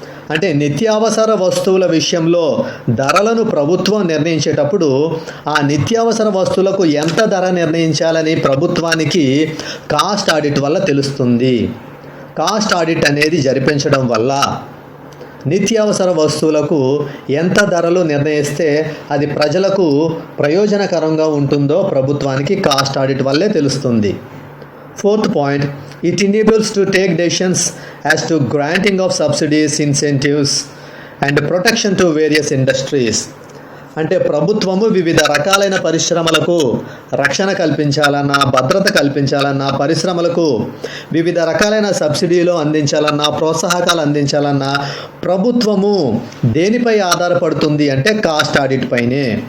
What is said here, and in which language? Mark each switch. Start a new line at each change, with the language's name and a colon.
Telugu: అంటే నిత్యావసర వస్తువుల విషయంలో ధరలను ప్రభుత్వం నిర్ణయించేటప్పుడు ఆ నిత్యావసర వస్తువులకు ఎంత ధర నిర్ణయించాలని ప్రభుత్వానికి కాస్ట్ ఆడిట్ వల్ల తెలుస్తుంది. కాస్ట్ ఆడిట్ అనేది జరిపించడం వల్ల నిత్యావసర వస్తువులకు ఎంత ధరలు నిర్ణయిస్తే అది ప్రజలకు ప్రయోజనకరంగా ఉంటుందో ప్రభుత్వానికి కాస్ట్ ఆడిట్ వల్లే తెలుస్తుంది.
English: Fourth point, it enables to take decisions as to granting of subsidies, incentives and protection to various industries.
Telugu: అంటే ప్రభుత్వము వివిధ రకాలైన పరిశ్రమలకు రక్షణ కల్పించాలన్నా, భద్రత కల్పించాలన్నా, పరిశ్రమలకు వివిధ రకాలైన సబ్సిడీలు అందించాలన్నా, ప్రోత్సాహకాలు అందించాలన్నా ప్రభుత్వము దేనిపై ఆధారపడుతుంది అంటే కాస్ట్ ఆడిట్ పైనే.